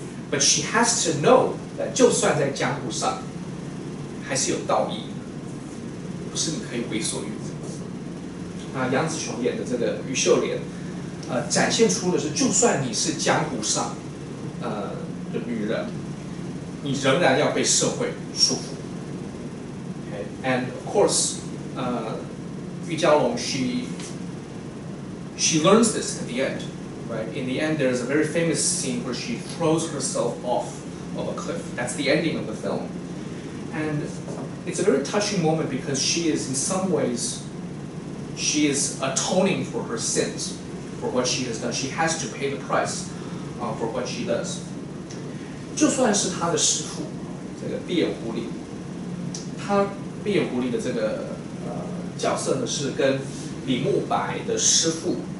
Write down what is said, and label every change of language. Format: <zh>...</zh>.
<en>But she has to know that</en> <zh>就算在江湖上，还是有道义，不是你可以为所欲为。杨紫琼演的这个于秀莲，展现出的是，就算你是江湖上，的女人，你仍然要被社会束缚。</zh> <en>Okay? And of course, Yu Jiaolong, she learns this at the end. Right? In the end, there's a very famous scene where she throws herself off of a cliff. That's the ending of the film. And it's a very touching moment because she is, in some ways, she is atoning for her sins, for what she has done. She has to pay the price for what she does.</en> <zh>就算是她的师父，这个闭眼狐狸，他闭眼狐狸的这个角色呢，是跟李慕白的师父。</zh>